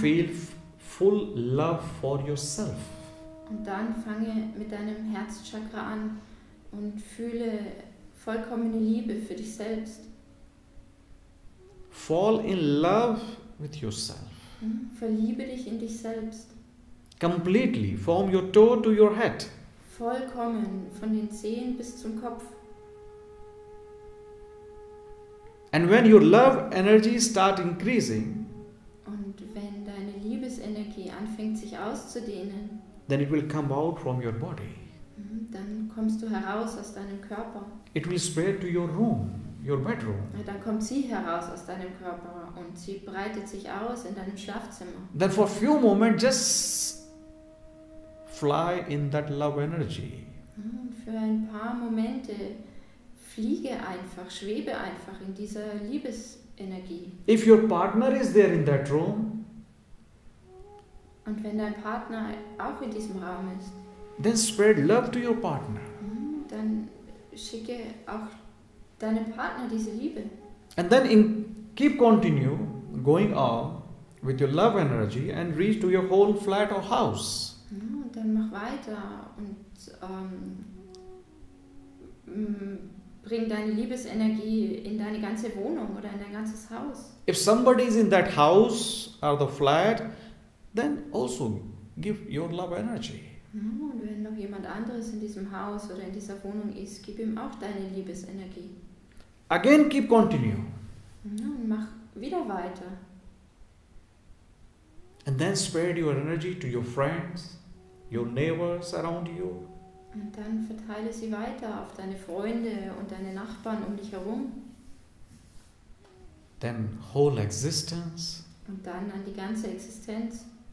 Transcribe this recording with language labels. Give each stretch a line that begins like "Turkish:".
English: feel full love for yourself.
German: und dann fange mit deinem Herzchakra an und fühle vollkommene Liebe für dich selbst.
English: Fall in love with yourself.
German: Verliebe dich in dich selbst.
English: Completely, from your toe to your head.
German: Vollkommen, von den Zehen bis zum Kopf.
English: And when your love energy start increasing,
German: Und wenn deine Liebesenergie anfängt sich auszudehnen,
English: then it will come out from your body.
German: dann kommst du heraus aus deinem Körper.
English: It will spread to your room, your bedroom.
German: Dann kommt sie heraus aus deinem Körper und sie breitet sich aus in deinem Schlafzimmer.
English: Then for a few moments, just fly in that love energy.
German: Für ein paar Momente fliege einfach, schwebe einfach in dieser Liebesenergie.
English: If your partner is there in that room,
German: Und wenn dein Partner auch in diesem Raum ist,
English: then spread love to your partner.
German: dann schicke auch deinem Partner diese Liebe.
English: And then keep continue going on with your love energy and reach to your whole flat or house.
German: Und dann mach weiter und bring deine Liebesenergie in deine ganze Wohnung oder in dein ganzes Haus.
English: If somebody is in that house or the flat, then also give your love energy.
German: Und wenn noch jemand anderes in diesem Haus oder in dieser Wohnung ist, gib ihm auch deine Liebesenergie.
English: Again keep continue.
German: Und mach wieder weiter.
English: And then spread your energy to your friends, your neighbors around you.
German: Und dann verteile sie weiter auf deine Freunde und deine Nachbarn um dich herum.
English: Then whole existence,
German: Und dann an die ganze Existenz,